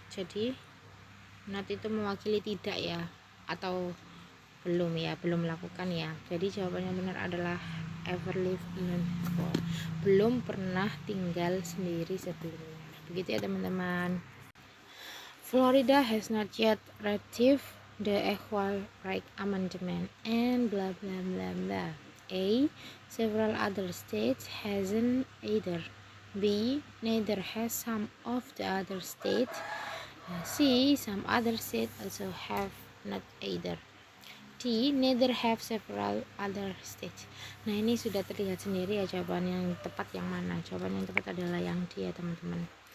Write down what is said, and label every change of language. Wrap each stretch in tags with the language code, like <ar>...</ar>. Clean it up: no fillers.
<id>Jadi not itu mewakili tidak ya, atau belum melakukan ya. Jadi jawaban yang benar adalah</id> <en>ever live alone before,</en> <id>belum pernah tinggal sendiri sebelumnya. Begitu ya teman-teman.</id> <en>Florida has not yet ratified the Equal Rights Amendment and blah blah blah blah. A. Several other states hasn't either. B. Neither has some of the other states. C. Some other states also have not either. D. Neither have several other states.</en> <id>Nah ini sudah terlihat sendiri ya jawaban yang tepat yang mana. Jawaban yang tepat adalah yang D ya teman-teman.</id>